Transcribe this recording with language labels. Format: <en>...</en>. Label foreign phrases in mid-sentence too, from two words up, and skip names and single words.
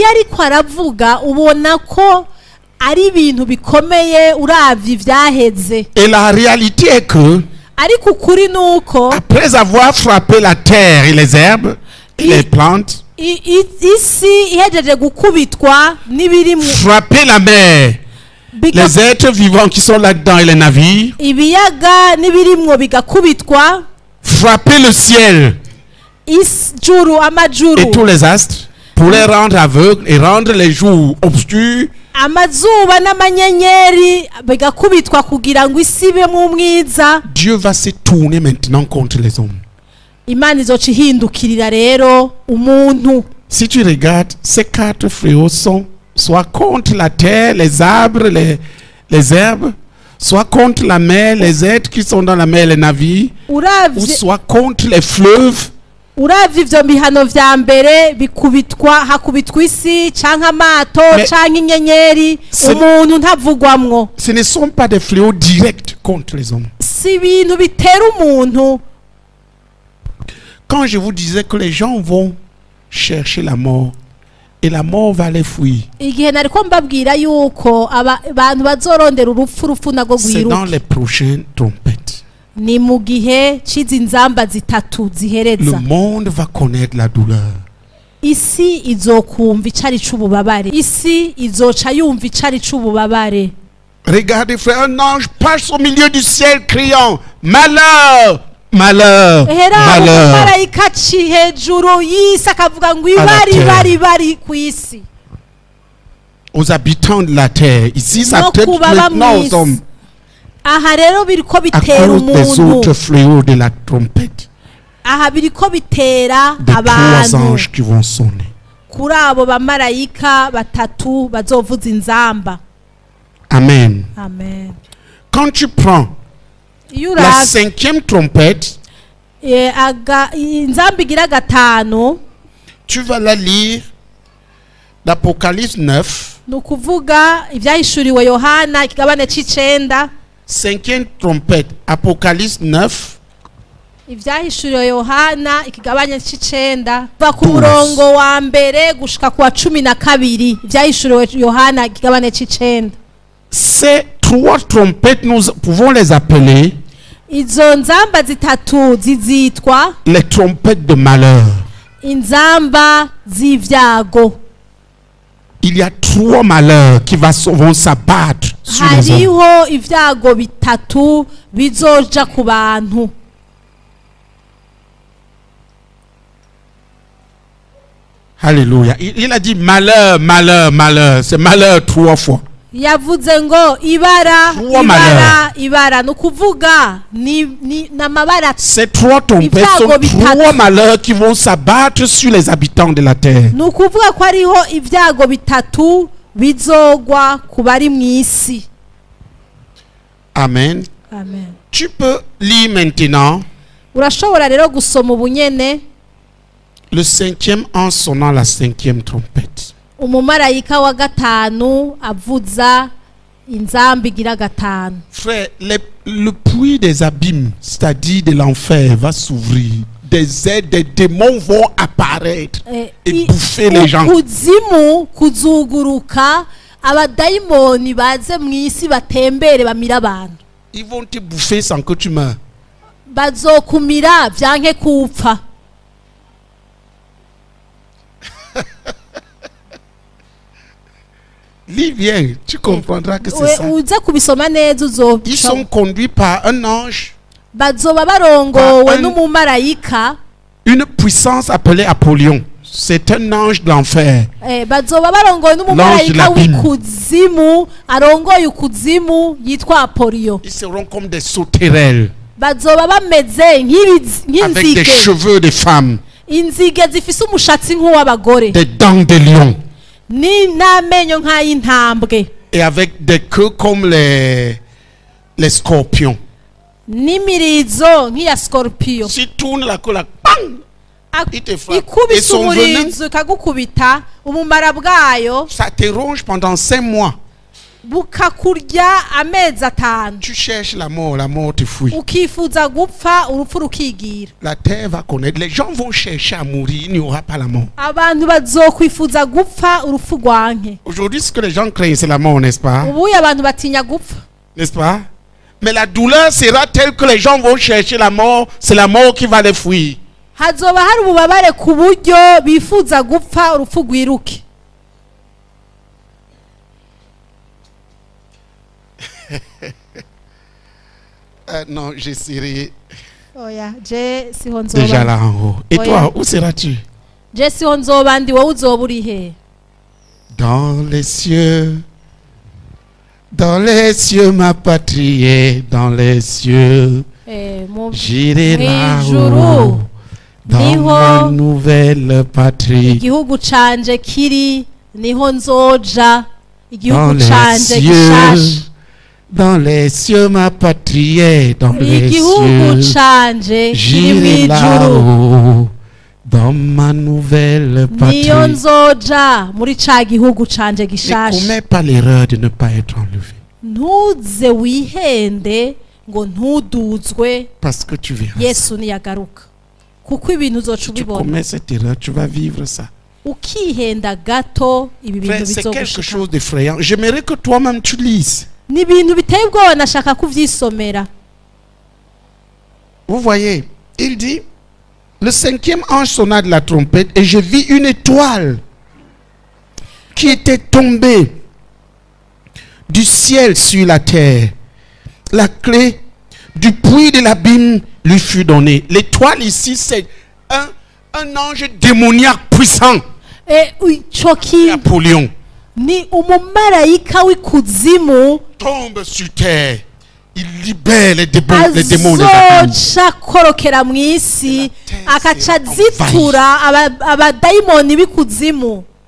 <fr>Et la réalité est que après avoir frappé la terre et les herbes et les plantes, frapper la mer, les êtres vivants qui sont là-dedans et les navires, frapper le ciel</fr> <rn>ijuru amajuru</rn> <fr>et tous les astres pour les rendre aveugles et rendre les jours obscurs.</fr> <rn>amazuba n'amanyenyeri bigakubitwa kugira ngo isi ibe mu mwiza.</rn> <fr>Dieu va se tourner maintenant contre les hommes.</fr> <rn>Imana izoca ihindukirira rero umuntu.</rn> <fr>Si tu regardes, ces 4 fléaux sont soit contre la terre, les arbres, les herbes, soit contre la mer, les êtres qui sont dans la mer, les navires, ou soit contre les fleuves.</fr> <rn>Uravye ivyo bihano vya mbere bikubitwa hakubitwa isi canke amato canke inyenyeri umuntu ntavugwamwo.</rn> <fr>Ce ne sont pas des fléaux directs contre les hommes.</fr> <rn>Si ibintu bitera umuntu.</rn> <fr>Quand je vous disais que les gens vont chercher la mort et la mort va les fuir,</fr> <rn>igihe nariko mbabwira yuko abantu bazorondera urupfu nago</rn> <fr>c'est dans</fr> <rn>gwiruka</rn> <fr>les prochaines trompettes.</fr> <rn>ni mu gihe cizi nzamba zitatu</rn> <fr>Le</fr> <rn>zihereza.</rn> <fr>monde va connaître la douleur.</fr> <rn>Isi izokumva icari c'ububabare. Isi izoca yumva icari c'ububabare.</rn> <fr>Regardez frère, un ange passe au milieu du ciel criant malheur, malheur, malheur</fr> <rn>marayika ci hejuru y'isi akavuga ngo ibari bari ku isi</rn> <fr>aux habitants de la terre. Ici ça</fr> <rn>No</rn> <fr>traite</fr> <rn>kubaba</rn> <fr>maintenant aux</fr> <rn>mw'isi.</rn> <fr>hommes</fr> <rn>Aha rero biriko</rn> <fr>à</fr> <rn>bitera</rn> <fr>cause des autres</fr> <rn>umuntu.</rn> <fr>fléaux de la trompette,</fr> <rn>Aha biriko bitera</rn> <fr>des 3</fr> <rn>abantu</rn> <fr>anges qui vont sonner.</fr> <rn>kuri abo bamarayika batatu bazovuza inzamba. Amen. Amen.</rn> <fr>Quand tu prends</fr> <rn>Iyo</rn> <fr>la</fr> <rn>uravye</rn> <fr>5e trompette,</fr> <rn>inzamba igira gatanu</rn> <fr>tu vas la lire d'Apocalypse 9.</fr> <rn>ni ukuvuga ivyahishuriwe Yohana ikigabane c'icenda.</rn> <fr>5e trompette, Apocalypse 9.</fr> <rn>Ivyahishuriwe Yohana ikigabane c'icenda va ku 12. murongo wa mbere gushika ku wa 12. Ivyahishuriwe Yohana ikigabane c'icenda.</rn> <fr>Ces 3 trompettes, nous pouvons les appeler</fr> <rn>Izo nzamba zitatu zizitwa</rn> <fr>les trompettes de malheur.</fr> <rn>inzamba z'ivyago.</rn> <fr>Il y a 3 malheurs qui vont s'abattre sur les hommes.</fr> <rn>Hariho ivyago bitatu bizoja ku bantu.</rn> <fr>Alléluia. Il a dit malheur, malheur, malheur. C'est malheur 3 fois.</fr> <rn>Yavuze ngo ibara</rn> <fr>Trois</fr> <rn>ibara</rn> <fr>malheurs.</fr> <rn>ibara nukuvuga ni namabara.</rn> <fr>Ces 3 trompettes sont 3 malheurs qui vont s'abattre sur les habitants de la terre.</fr> <rn>Nukuvuga ko ariho ivyago bitatu bizogwa ku bari mw'isi. Amen. Amen.</rn> <fr>Tu peux lire maintenant</fr> <rn>Urashobora rero gusoma ubunyene</rn> <fr>le 5e en sonnant la 5e trompette.</fr> <rn>umumarayika wa gatanu avuza inzamba igira gatanu.</rn> <fr>Frère, le puits des abîmes, c'est-à-dire de l'enfer, va s'ouvrir. Des démons vont apparaître et bouffer les gens.</fr> <rn>Kuzimu kuzuguruka abadayimoni baze mw'isi batembere bamira abantu.</rn> <fr>Ils vont te bouffer sans que tu meurs.</fr> <rn>Bazokumira vyanke kupfa.</rn> <fr>Lis bien, tu comprendras que c'est ça.</fr> <rn>Uza kubisoma neza uzoca.</rn> <fr>Ils sont conduits par un ange,</fr> <rn>Bazoba barongowe n'umumarayika.</rn> <fr>une puissance appelée Apollyon. C'est un ange de l'enfer.</fr> <rn>Bazoba barongowe n'umumarayika w'ikuzimu arongoye ukuzimu yitwa Apoliyo.</rn> <fr>Ils seront comme des sauterelles</fr> <rn>Bazoba bameze</rn> <fr>avec des</fr> <rn>nk'inzige.</rn> <fr>cheveux de femmes,</fr> <rn>Inzige zifise umushatsi nk'uw'abagore.</rn> <fr>des dents de lion</fr> <rn>Ni n'amenyo nk'ay'intambwe.</rn> <fr>et avec des queues comme les scorpions.</fr> <rn>N'imirizo nk'iya scorpio.</rn> <fr>Si tu tournes la queue là, bang, il te frappe. Et</fr> <rn>Ikubise</rn> <fr>son venin,</fr> <rn>umurizo ikagukubita ubumara bwayo</rn> <fr>ça te ronge pendant 5 mois.</fr> <rn>bukakurya amezi 5.</rn> <fr>Tu cherches la mort te fuit.</fr> <rn>Ukifuza gupfa urupfu rukigira.</rn> <fr>La terre va connaître. Les gens vont chercher à mourir, il n'y aura pas la mort.</fr> <rn>Abantu bazokwifuza gupfa urupfu rwanke.</rn> <fr>Aujourd'hui, ce que les gens craignent, c'est la mort, n'est-ce pas?</fr> <rn>Ubuye abantu batinya gupfa.</rn> <fr>N'est-ce pas? Mais la douleur sera telle que les gens vont chercher la mort. C'est la mort qui va les fuir.</fr> <rn>Hazoba hari ububabare ku buryo bifuza gupfa urupfu rwiruke.</rn> <fr>Non, j'essaierai</fr> <rn>oya je siho</rn> <fr>Déjà</fr> <rn>nzoba</rn> <fr>là en haut. Et Oh, toi, yeah. où seras-tu?</fr> <rn>je siho nzoba ndi wowe uzoba uri he?</rn> <fr>Dans les cieux. Dans les cieux, ma patrie est dans les cieux. J'irai</fr> <rn>Mwijuru,</rn> <fr>là-haut. Dans</fr> <rn>niho</rn> <fr>ma nouvelle patrie.</fr> <rn>igihugu canje kiri, niho nzoja,</rn> <fr>Dans</fr> <rn>igihugu</rn> <fr>les</fr> <rn>canje</rn> <fr>cieux.</fr> <rn>gishasha.</rn> <fr>Dans les cieux, ma patrie est dans les</fr> <rn>Igihugu</rn> <fr>cieux.</fr> <rn>canje kiri</rn> <fr>J'irai</fr> <rn>mwijuru,</rn> <fr>là-haut. Dans ma nouvelle patrie.</fr> <rn>niyo nzoja muri ca gihugu canje</rn> <fr>Ne</fr> <rn>gishasha.</rn> <fr>commets pas l'erreur de ne pas être enlevé.</fr> <rn>Ntuze wihende ngo ntuduzwe</rn> <fr>Parce que tu verras.</fr> <rn>Yesu niyagaruka, kuko ibintu uzoca</rn> <fr>Si tu</fr> <rn>ubibona.</rn> <fr>commets cette erreur, tu vas vivre ça.</fr> <rn>Ukihenda gato ibi bintu</rn> <fr>Frère, c'est quelque</fr> <rn>bizogushika.</rn> <fr>chose d'effrayant. J'aimerais que toi-même tu lises.</fr> <rn>Ni ibintu biteye ubwoba, nashaka kuvyisomera.</rn> <fr>Vous voyez, il dit, le 5e ange sonna de la trompette et je vis une étoile qui était tombée du ciel sur la terre. La clé du puits de l'abîme lui fut donnée. L'étoile ici, c'est un ange démoniaque puissant.</fr> <rn>Ico Napoléon ni umumarayika w'ikuzimu</rn> <fr>tombe sur terre. Il libère les démons des abîmes.</fr> <rn>azoca korokera mu isi</rn> <fr>terre</fr> <rn>akaca</rn> <fr>sera</fr> <rn>zitura abadayimoni b'ikuzimu.</rn>